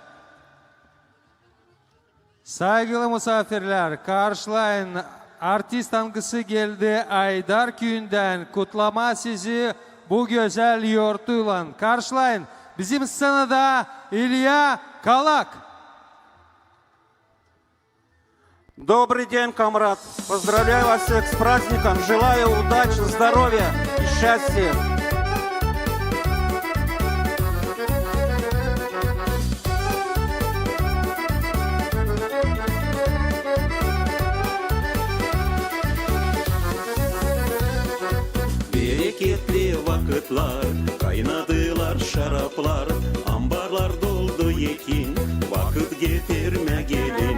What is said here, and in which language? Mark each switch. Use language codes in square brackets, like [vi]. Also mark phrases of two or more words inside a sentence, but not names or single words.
[gag] Saygılı misafirler, karşılayın artist angısı geldi Aydar Köyü'nden. Kutlama sizi bu güzel yortuyla. Karşılayın bizim scenada İlya Kalak. [ru] Добрый день, комрад! Поздравляю вас всех с праздником! Желаю удачи, здоровья и счастья! [gag] Bereketli vakitlar, kaynadılar şaraplar, ambarlar doldu yekin, vakit getirme gelin.